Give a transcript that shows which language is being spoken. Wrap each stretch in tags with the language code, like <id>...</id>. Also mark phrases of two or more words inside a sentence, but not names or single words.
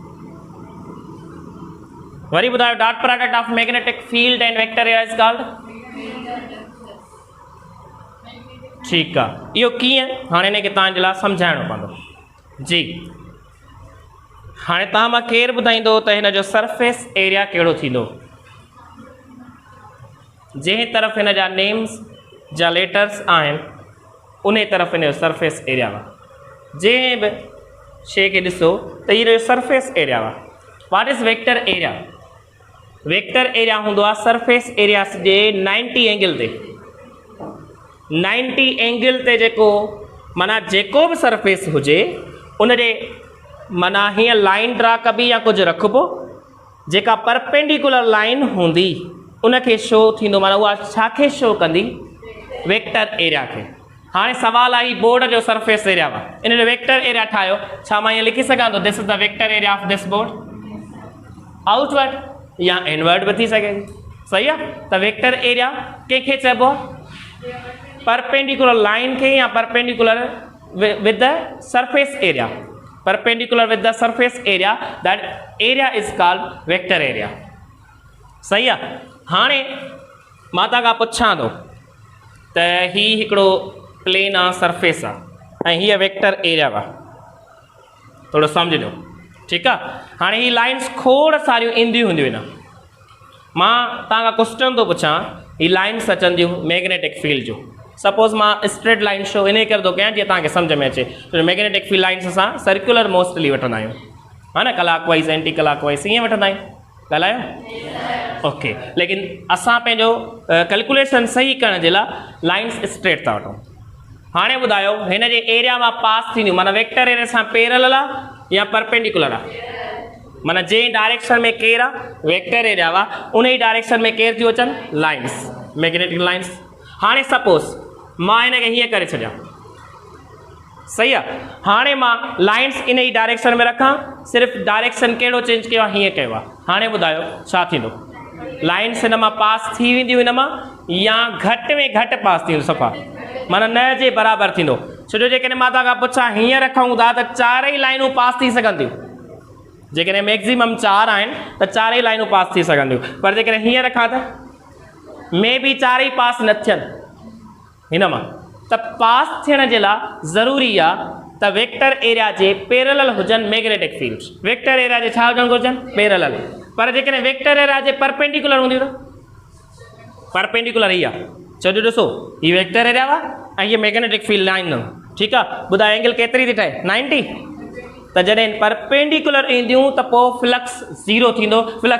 <sd>वरी ॿुधायो</sd> <en>dot product of magnetic field and vector area is called</en> <sd>ठीकु आहे इहो कीअं हाणे हिनखे तव्हांजे लाइ सम्झाइणो पवंदो जी हाणे तव्हां मां केरु ॿुधाईंदो त हिन जो</sd> <en>surface area</en> <sd>कहिड़ो थींदो जंहिं तरफ़ हिन जा नेम्स जा लेटर्स आहिनि उन तरफ़ हिन जो</sd> <en>surface area</en> <sd>हुआ जंहिं बि शइ खे ॾिसो त हिन जो</sd> <en>surface area</en> <sd>हुआ</sd> <en>what is vector area vector area</en> <sd>हूंदो आहे</sd> <en>surface area</en> <sd>जे 90 एंगल ते 90 एंगल ते जेको माना जेको बि सरफेस हुजे उन जे माना हीअं लाइन ड्रा कबी या कुझु रखिबो जेका</sd> <en>perpendicular line</en> <sd>हूंदी उनखे शो थींदो माना उहा छा खे शो कंदी</sd> <en>vector area</en> <sd>खे हाणे सवाल आई बोर्ड जो</sd> <en>surface area</en> <sd>वा इन जो</sd> <en>vector area</en> <sd>ठाहियो छा मां ईअं लिखी सघां थो</sd> <en>this is the vector area of this board outward</en> <sd>या इनवर्ड भी थी सघे थी सही आहे त</sd> <en>vector area</en> <sd>कंहिंखे चइबो आहे</sd> <en>perpendicular line</en> <sd>खे या</sd> <en>perpendicular with the surface area perpendicular with the surface area that area is called vector area</en> <sd>सही आहे हाणे मां तव्हां खां पुछां थो त ही हिकिड़ो प्लेन आहे सरफेस आहे ऐं हीअ</sd> <en>vector area</en> <sd>वा थोरो सम्झिजो ठीकु आहे हाणे ही लाइन्स खोड़ सारियूं ईंदियूं हूंदियूं आहिनि मां तव्हां खां क्वेश्चन थो पुछां ही लाइन्स अचंदियूं मैग्नेटिक फील्ड जो सपोज़ मां</sd> <en>straight line show</en> <sd>इन करे थो कयां जीअं तव्हांखे सम्झ में अचे छो मैग्नेटिक</sd> <en>field lines</en> <sd>असां</sd> <en>circular mostly</en> <sd>वठंदा आहियूं हा न</sd> <en>clockwise anticlockwise</en> <sd>ईअं वठंदा आहियूं ॻाल्हायो ओके लेकिन असां पंहिंजो कैलकुलेशन सही करण जे लाइ</sd> <en>lines straight</en> <sd>था वठूं हाणे ॿुधायो हिन जे एरिया मां पास थींदियूं माना</sd> <en>vector area</en> <sd>सां पैरेलल आहे या परपेंडिकुलर आहे माना जंहिं डायरेक्शन में केरु आहे</sd> <en>vector area</en> <sd>वा उन ई डायरेक्शन में केरु थियूं अचनि</sd> <en>lines magnetic lines</en> <sd>हाणे सपोज़ मां हिनखे हीअं करे छॾियां सही आहे हाणे मां लाइन्स इन ई डायरेक्शन में रखां सिर्फ़ु डायरेक्शन कहिड़ो चेंज कयो आहे हीअं कयो आहे हाणे ॿुधायो छा थींदो लाइन्स हिन मां पास थी वेंदियूं हिन मां या घटि में घटि पास थींदियूं सफ़ा माना न जे बराबरि थींदो छो जो जेकॾहिं मां तव्हां खां पुछां हीअं रखूं था त चारई लाइनूं पास थी सघनि थियूं जेकॾहिं मैक्सिमम 4 आहिनि त चारई लाइनूं पास थी सघनि थियूं पर जेकॾहिं हीअं रखां त मे बि चारई पास न थियनि हिन मां त पास थियण जे लाइ ज़रूरी आहे त</sd> <en>vector area</en> <sd>जे पैरेलल हुजनि</sd> <en>magnetic fields vector area</en> <sd>जे छा हुजणु घुरिजनि पैरेलल पर जेकॾहिं</sd> <en>vector area</en> <sd>जे परपेंडिकुलर हूंदियूं त परपेंडिकुलर ई आहे छो जो ॾिसो हीअ</sd> <en>vector area</en> <sd>वा ऐं हीअ</sd> <en>magnetic field line</en> <sd>ठीकु आहे ॿुधायो एंगल केतिरी थी ठहे 90 त जॾहिं परपेंडिकुलर ईंदियूं त पोइ फ्लक्स 0 थींदो फ्लक्स</sd>